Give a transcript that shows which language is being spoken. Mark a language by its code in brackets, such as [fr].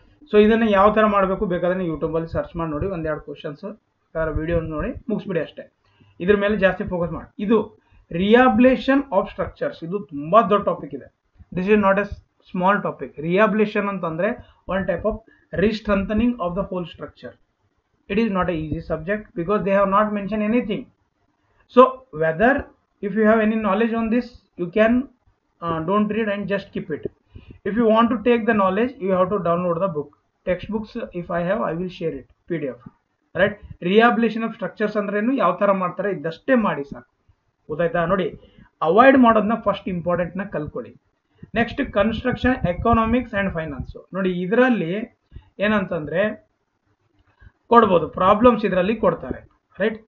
[kn] So ಇದನ್ನು ಯಾವ ಥರ ಮಾಡಬೇಕು ಬೇಕಾದ್ರೆ ಯೂಟ್ಯೂಬಲ್ಲಿ ಸರ್ಚ್ ಮಾಡಿ ನೋಡಿ, 1-2 ಕ್ವಶನ್ಸ್ ವಿಡಿಯೋ ನೋಡಿ ಮುಗಿಸ್ಬಿಡಿ ಅಷ್ಟೇ, ಇದ್ರ ಮೇಲೆ ಜಾಸ್ತಿ ಫೋಕಸ್ ಮಾಡಿ. ಇದು ರಿಯಾಬ್ಲೇಷನ್ ಆಫ್ ಸ್ಟ್ರಕ್ಚರ್ಸ್, ಇದು ತುಂಬ ದೊಡ್ಡ ಟಾಪಿಕ್ ಇದೆ. [en] This is not a small topic. Rehabilitation ಅಂತಂದರೆ one type of restrengthening of the whole structure. It is not an easy subject because they have not mentioned anything. So whether if you have any knowledge on this, you can don't read and just keep it. If you want to take the knowledge, you have to download the book. Textbooks if I have, I will share it PDF, right. [kn] Rehabilitation of structures ಅಂದ್ರೇನು ಯಾವ ಥರ ಮಾಡ್ತಾರೆ ಇದಷ್ಟೇ ಮಾಡಿ ಸಾಕು, ಗೊತ್ತಾಯ್ತಾ. ನೋಡಿ avoid ಮಾಡೋದನ್ನ first ಇಂಪಾರ್ಟೆಂಟ್ನ ಕಲ್ತ್ಕೊಳ್ಳಿ. Next construction economics and finance. ನೋಡಿ ಇದರಲ್ಲಿ ಏನಂತಂದರೆ ಕೊಡ್ಬೋದು, ಪ್ರಾಬ್ಲಮ್ಸ್ ಇದರಲ್ಲಿ ಕೊಡ್ತಾರೆ, ರೈಟ್.